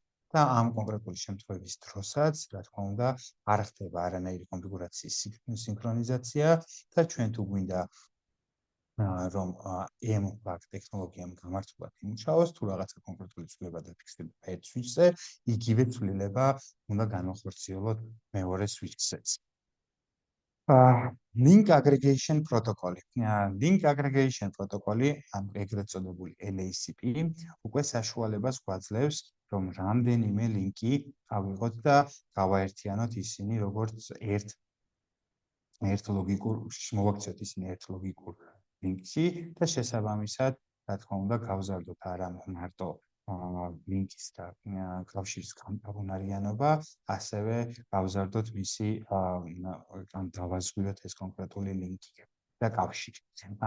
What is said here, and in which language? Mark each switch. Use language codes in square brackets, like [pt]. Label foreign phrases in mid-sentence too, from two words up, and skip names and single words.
[ka] და ამ კონკრეტული შემთხვევის დროსაც, რა თქმა უნდა, არ ხდება არანაირი კონფიგურაციის სინქრონიზაცია და ჩვენ თუ გვინდა რომ MLAG ტექნოლოგიამ გამართულად იმუშაოს, თუ რაღაცა კონკრეტული ცვლილება დაფიქსირდება ერთ switch-ზე, იგივე ცვლილება უნდა განახორციელოთ მეორე switch-ზეც. [en] Link aggregation protocol. Link aggregation protocol, [ka] ეგრეთ წოდებული LACP, უკვე საშუალებას გვაძლევს, რომ რამდენიმე ლინკი ავიღოთ და გავაერთიანოთ ისინი როგორც ერთ ლოგიკურ მოვაქციოთ ისინი ერთ ლოგიკურ ლინკში და შესაბამისად, რა თქმა უნდა, გავზარდოთ არა მარტო ლინკის და კავშირის გამყარუნარიანობა, ასევე გავზარდოთ მისი დავაზღვიოთ ეს კონკრეტული ლინკი და კავშირი.